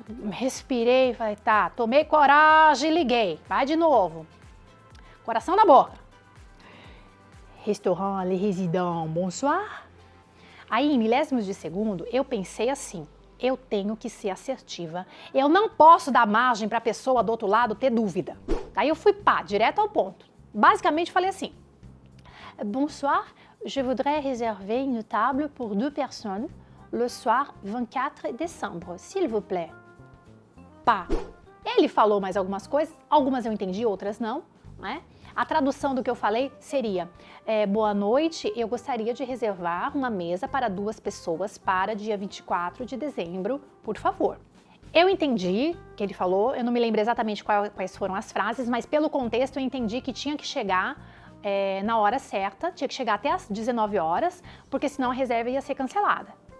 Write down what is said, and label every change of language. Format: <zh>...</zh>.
<pt>Respirei, falei, tá, tomei coragem e liguei. Vai de novo. Coração na boca.</pt> <fr>Restaurant Les Résidents, bonsoir.</fr> <pt>Aí, em milésimos de segundo, eu pensei assim, eu tenho que ser assertiva, eu não posso dar margem para a pessoa do outro lado ter dúvida. Aí eu fui direto ao ponto. Basicamente falei assim, bonsoir,</pt> <fr>je voudrais réserver une table pour 2 personnes le soir 24 décembre, s'il vous plaît.</fr> <pt>Pá. Ele falou mais algumas coisas, algumas eu entendi, outras não, né? A tradução do que eu falei seria: boa noite, eu gostaria de reservar uma mesa para 2 pessoas para dia 24 de dezembro, por favor. Eu entendi o que ele falou, eu não me lembro exatamente quais foram as frases, mas pelo contexto eu entendi que tinha que chegar na hora certa, tinha que chegar até às 19 horas, porque senão a reserva ia ser cancelada.</pt>